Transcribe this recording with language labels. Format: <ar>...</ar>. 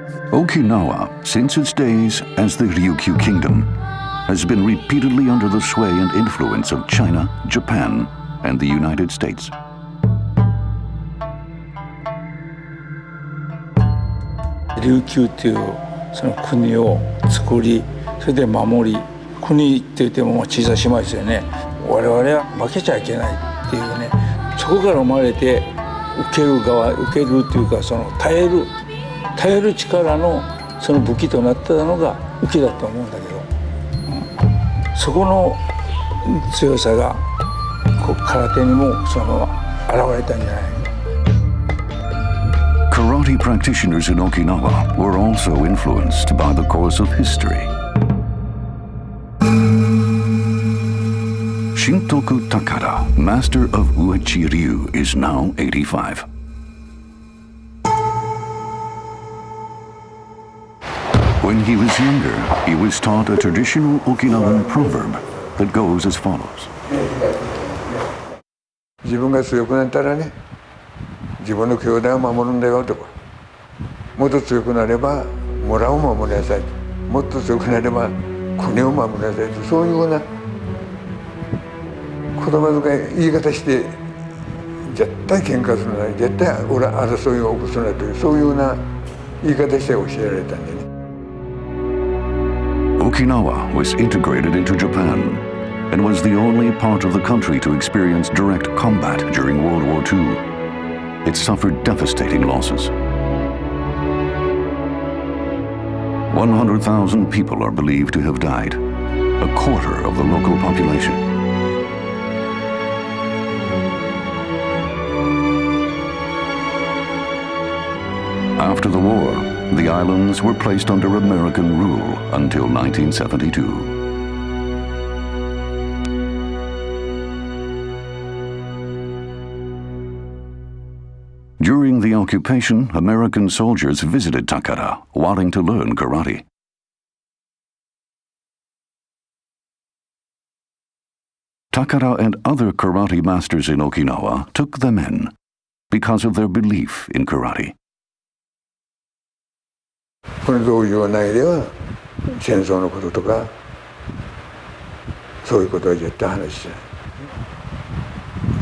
<en>Okinawa, since its days as the Ryukyu Kingdom, has been repeatedly under the sway and influence of China, Japan, and the United States.</en> <ja>Ryukyu というその国を作り、それで守り、国って言っても小さい島ですよね。我々は負けちゃいけないっていうね、そこから生まれて受ける側、受けるっていうかその耐える力のその武器となってたのが受けだと思うんだけど、そこの強さが空手にもその現れたんじゃないか。</ja> <en>Karate practitioners in Okinawa were also influenced by the course of history. Shintoku Takada, master of Uechi Ryu, is now 85. When he was younger, he was taught a traditional Okinawan proverb that goes as follows.</en> <ja>自分が強くなったらね、自分の兄弟を守るんだよとか、もっと強くなれば村を守りなさいと、もっと強くなれば国を守りなさいと、そういうような言葉遣い言い方して絶対喧嘩するなり絶対争いを起こすなというそういうような言い方して教えられたんでね。</ja> <en>Okinawa was integrated into Japan and was the only part of the country to experience direct combat during World War II. It suffered devastating losses. 100,000 people are believed to have died, a quarter of the local population. After the war, the islands were placed under American rule until 1972. During the occupation, American soldiers visited Takara, wanting to learn karate. Takara and other karate masters in Okinawa took them in because of their belief in karate.</en> <ja>この道場内では戦争のこととかそういうことは絶対話しない。</ja>